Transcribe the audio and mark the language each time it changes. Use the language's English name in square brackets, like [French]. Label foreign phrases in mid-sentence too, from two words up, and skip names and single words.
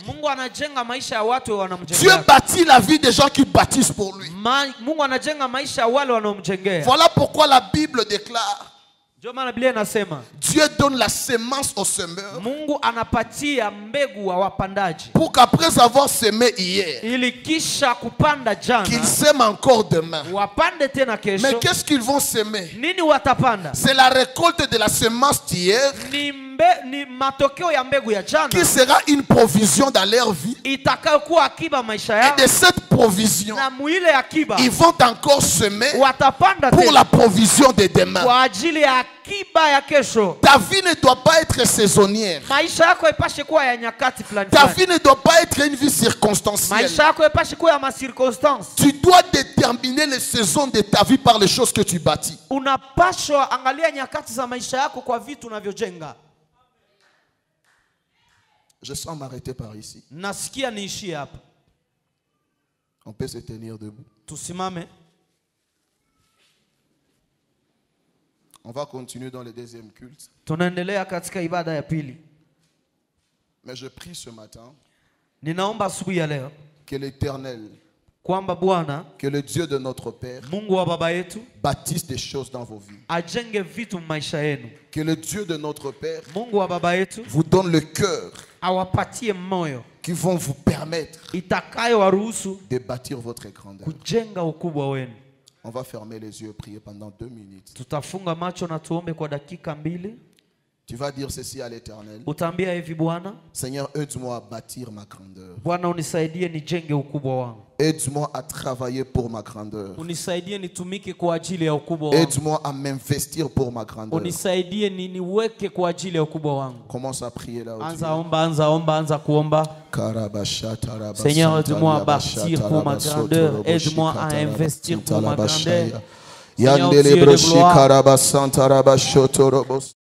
[Swahili] Mungu anajenga maisha ya watu [French] Dieu [Swahili] wanamjengea. [French] bâtit la vie des gens qui bâtissent pour lui. [Swahili] Mungu anajenga maisha ya wale wanaomjengea. [French] Voilà pourquoi la Bible déclare [Swahili] Ndio maana Biblia inasema [French] Dieu donne la semence au semeur. [Swahili] Mungu anapatia mbegu wa wapandaji. [French] Pour qu'après avoir semé hier, [Swahili] Ili kisha kupanda jana, [French] qu'ils sèment encore demain. [Swahili] wapande tena kesho. [French] Mais qu'est-ce qu'ils vont semer? [Swahili] Nini watapanda? [French] C'est la récolte de la semence d'hier [Swahili] Ni matokeo ya mbegu ya jana [French] qui sera une provision dans leur vie. [Swahili] itakayokuwa akiba maisha yao. [French] Et de cette provision, [Swahili] Na muile akiba [French] ils vont encore semer [Swahili] watapanda [French] pour [Swahili] tena [French] la provision de demain. [Swahili] kwa ajili ya akiba ya kesho. [French] Ta vie ne doit pas être saisonnière. [Swahili] Maisha yako ipashe kuwa ya nyakati fulani [French] Ta [Swahili] fulani. [French] vie ne doit pas être une vie circonstancielle. [Swahili] Maisha yako ipashe kuwa ya masirkonstance. [French] Tu dois déterminer les saisons de ta vie par les choses que tu bâtis. [Swahili] Unapashwa angalia nyakati za maisha yako kwa vitu unavyojenga. [French] Je sens m'arrêter par ici. [Swahili] Nasikia niishie hapa. [French] On peut se tenir debout. [Swahili] Tusimame. [French] On va continuer dans le deuxième culte. [Swahili] Tunaendelea katika ibada ya pili. [French] Mais je prie ce matin [Swahili] Ninaomba asubuhi ya leo [French] que l'Éternel, [Swahili] kwamba Bwana [French] que le Dieu de notre Père [Swahili] Mungu wa baba yetu [French] bâtisse des choses dans vos vies. [Swahili] ajenge vitu maisha yenu. [French] Que le Dieu de notre Père [Swahili] Mungu wa baba yetu [French] vous donne le cœur [Swahili] awapatie moyo [French] qui vont vous permettre [Swahili] itakayo waruhusu [French] de bâtir votre grandeur. [Swahili] kujenga ukubwa wenu. [French] On va fermer les yeux et prier pendant 2 minutes. [Swahili] Tutafunga macho na tuombe kwa dakika 2. [French] Tu vas dire ceci à l'Éternel. [Swahili] Utaambia hivi: Bwana, [French] Seigneur, aide-moi à bâtir ma grandeur. [Swahili] Bwana unisaidie nijenge ukubwa wangu. [French] Aide-moi à travailler pour ma grandeur. [Swahili] Unisaidie nitumike kwa ajili ya ukubwa wangu. [French] Aide-moi à m'investir pour ma grandeur. [Swahili] Unisaidie niweke kwa ajili ya ukubwa wangu. [French] Commence à prier là où tu [Swahili] Anza kuomba. [French] Seigneur, aide-moi à bâtir pour ma grandeur. Aide-moi à investir pour ma grandeur. Seigneur, Dieu de gloire.